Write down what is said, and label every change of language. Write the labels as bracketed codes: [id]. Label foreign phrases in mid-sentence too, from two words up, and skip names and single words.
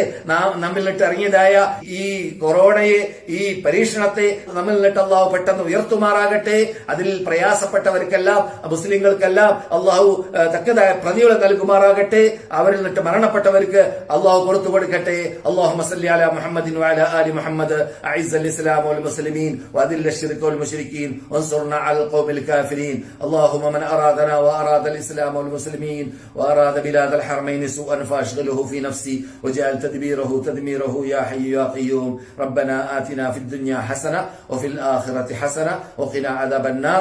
[ml] നമ്മിൽ നിന്നിട്ട് ഇറങ്ങിയതായ ഈ കൊറോണയെ, ഈ പരീക്ഷണത്തെ നമ്മിൽ നിന്നിട്ട് അള്ളാഹു പെട്ടെന്ന് ഉയർത്തുമാറാകട്ടെ. അതിൽ പ്രയാസപ്പെട്ടവർക്കെല്ലാം, മുസ്ലിങ്ങൾക്കെല്ലാം അള്ളാഹു തക്കതായ പ്രതികൾ നൽകുമാറാകട്ടെ. അവരിൽ നിന്നിട്ട് മരണപ്പെട്ടവർക്ക് അള്ളാഹു പുറത്തു കൊടുക്കട്ടെ. [ar] اللهم صل على محمد وعلى آل محمد أعز الإسلام والمسلمين وأذل الشرك والمشركين وانصرنا على القوم الكافرين. اللهم من أرادنا وأراد الإسلام والمسلمين وأراد بلاد الحرمين سوءا فأشغله في نفسي وجعل تدبيره تدميره يا حي يا قيوم. ربنا آتنا في الدنيا حسنة وفي الآخرة حسنة وقنا عذاب النار.